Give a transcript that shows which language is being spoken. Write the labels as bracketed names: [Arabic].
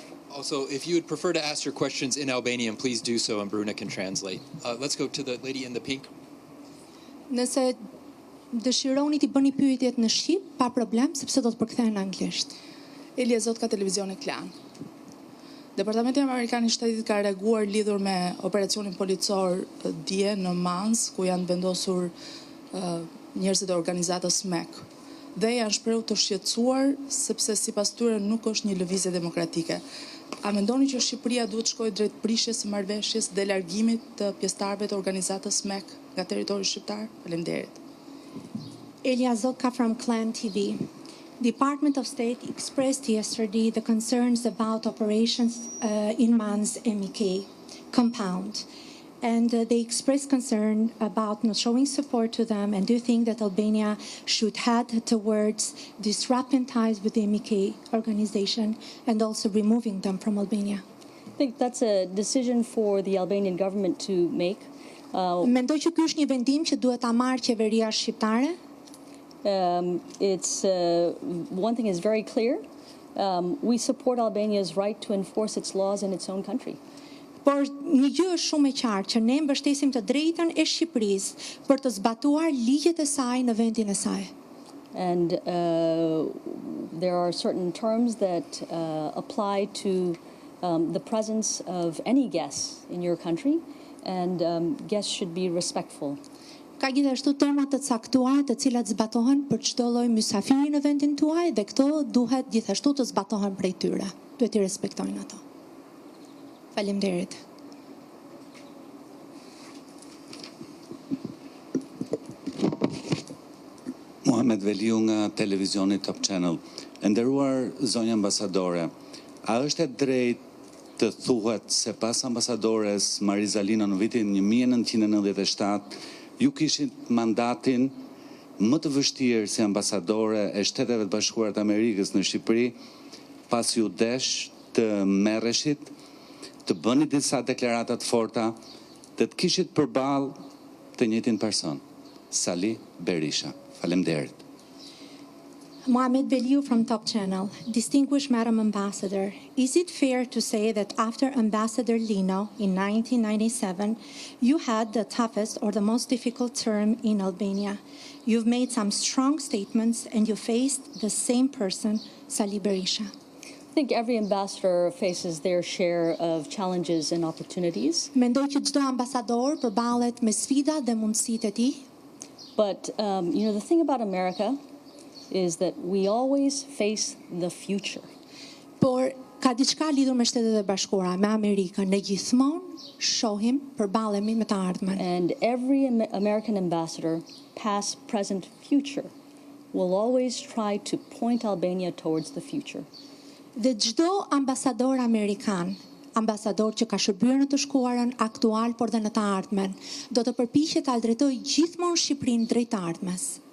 [English] Also, if you would prefer to ask your questions in Albanian, please do so, and Bruna can translate. Let's go to the lady in the pink. [Albanian] Nëse dëshironi t'i bëni pyetjet në shqip, pa problem, sepse do të përkthehen në anglisht. Elje Zot ka televizioni Klan. Departamenti Amerikan I Shtetit ka reaguar lidhur me operacionin policor dje në Mans, ku janë vendosur njerëzit e organizatës MEK. Dhe janë shprehur të shqetësuar sepse sipas tyre nuk është një lëvizje demokratike. A mendoni që Shqipëria duhet shkojë drejt prishjes së marrëveshjes dhe largimit të pjesëtarëve të organizatës MEK nga territori shqiptar? Faleminderit. [English] Elia Zotka from Clan TV. Department of State expressed yesterday the concerns about operations in Mans MEK compound. And they expressed concern about not showing support to them. And do you think that Albania should head towards disrupting ties with the MEK organization and also removing them from Albania? I think that's a decision for the Albanian government to make. [Albanian] Mendoj që ky është një vendim që duhet ta marrë qeveria shqiptare. [English] One thing is very clear. We support Albania's right to enforce its laws in its own country. [Albanian] Por një gjë është shumë e qartë që ne mbështesim të drejtën e Shqipërisë për të zbatuar ligjet e saj në vendin e saj. [English] And there are certain terms that apply to the presence of any guests in your country, and guests should be respectful. [Albanian] Ka gjithashtu terma të caktuara të cilat zbatohen për çdo lloj mysafiri në vendin tuaj dhe këto duhet gjithashtu të zbatohen prej tyre. Duhet I respektojnë ato. Faleminderit. Muhamet Veliu nga televizioni Top Channel. E nderuar zonja ambasadore, a është e drejtë të thuhet se pas ambasadores Marizalina në vitin 1997 ju kishit mandatin më të vështirë si ambasadore e Shteteve të Bashkuara të Amerikës në Shqipëri, pas ju desh të merreshit, të bëni disa deklarata të forta, dhe të kishit përballë të njëjtin person, Sali Berisha. Faleminderit. Mohamed Beliu from Top Channel. Distinguished Madam Ambassador, is it fair to say that after Ambassador Lino in 1997, you had the toughest or the most difficult term in Albania? You've made some strong statements and you faced the same person, Sali Berisha. [English] I think every ambassador faces their share of challenges and opportunities. [Albanian] Mendoj që çdo ambasador përballet me sfida dhe mundësitë e tij. [English] But the thing about America is that we always face the future. [Albanian] Por ka diçka lidhur me Shtetet e Bashkuara, me Amerikën, ne gjithmonë shohim, përballemi me të ardhmen. [English] And every American ambassador, past, present, future, will always try to point Albania towards the future. [Albanian] Dhe çdo ambasador amerikan, ambasador që ka shërbyer në të shkuarën aktual por dhe në të ardhmen, do të përpiqet ta drejtojë gjithmonë Shqipërinë drejt të ardhmes.